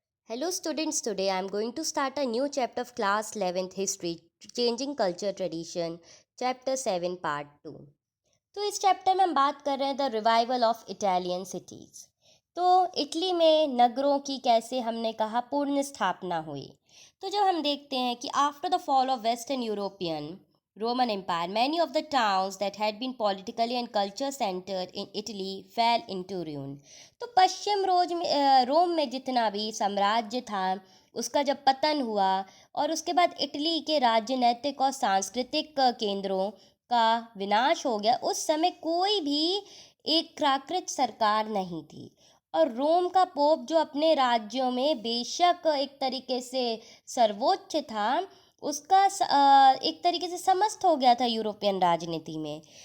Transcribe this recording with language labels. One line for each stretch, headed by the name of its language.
English: Hello students, today I am going to start a new chapter of class 11th history, changing culture tradition, chapter 7 part 2.
Hindi: तो इस chapter में हम बात कर रहे हैं
English: The revival of Italian cities.
Hindi: तो इटली में नगरों की कैसे हमने कहा पूर्ण स्थापना हुई। तो जब हम देखते हैं कि
English: After the fall of western European Roman Empire, many of the towns that had been politically and culture centered in Italy fell into ruin.
Hindi: तो पश्चिम रोम में जितना भी साम्राज्य था उसका जब पतन हुआ और उसके बाद इटली के राजनीतिक और सांस्कृतिक केंद्रों का विनाश हो गया, उस समय कोई भी एक प्राकृत सरकार नहीं थी और रोम का पोप जो अपने राज्यों में बेशक एक तरीके से सर्वोच्च था, उसका एक तरीके से समस्त हो गया था यूरोपियन राजनीति में।